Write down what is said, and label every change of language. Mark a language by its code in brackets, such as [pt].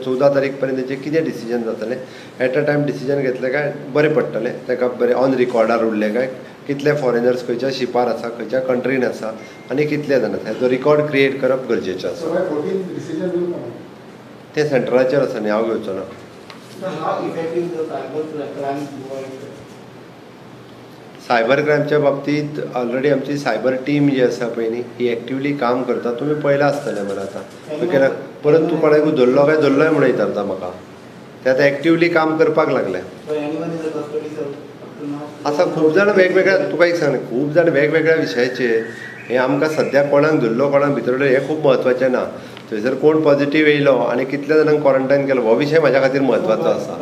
[kok] 14 तारीख पर्यंत तेचें कितें डिसिजन जातलें [en] at a time [kok] डिसिजन घेतलें काय बरें पडटलें. ताका बरें ऑन रिकॉर्डार उरलें काय कितले फॉरेनर्स खंयच्या शिपार आसा खंयच्या कंट्रीन आसा आनी कितले जाण आसा हेजो रिकॉर्ड क्रिएट करप गरजेचें आसा. ते सेंट्रलाचेर आसा न्ही, हांव घेवचो ना. [en] How effective the cyber crime movement? [kok] Cyber क्रायमच्या बाबतीत ऑलरेडी आमची सायबर टीम जी आसा पळय न्ही ही एक्टिवली काम करता. तुमी पळयलां आसतलें मरे आतां ओके ना. परत तूं कोणाक धरलो काय धरलोय म्हणून विचारता म्हाका. ते आतां एक्टिवली काम करपाक लागले. [en] So anyone in the custody sir up to now? [kok] आसा खूब जाण वेगवेगळ्या, तुका एक सांग, खूब जाण वेगवेगळ्या विशयाचेर हे आमकां सद्या कोणाक धरलो कोणाक भितर हें खूब म्हत्वाचें ना. थंयसर कोण पॉझिटिव्ह येयलो आनी कितल्या जाणांक क्वॉरंटायन केलो हो विशय म्हाज्या खातीर म्हत्वाचो आसा.